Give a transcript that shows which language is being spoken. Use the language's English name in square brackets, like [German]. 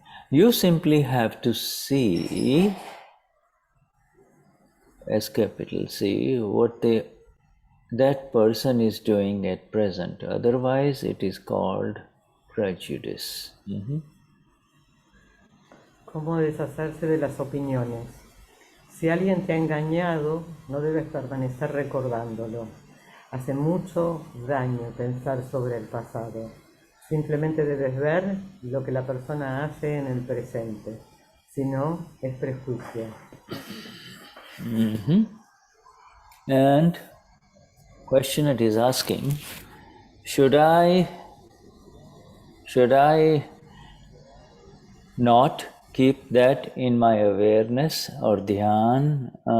[English] You simply have to see, as capital C, what that person is doing at present. Otherwise, it is called prejudice. [Spanish] Cómo deshacerse de las opiniones. Si alguien te ha engañado, no debes permanecer recordándolo. Hace mucho daño pensar sobre el pasado. Simplemente debes ver lo que la persona hace en el presente. Si no, es prejuicio. [English] And question it is asking, should I not keep that in my awareness or dhyan?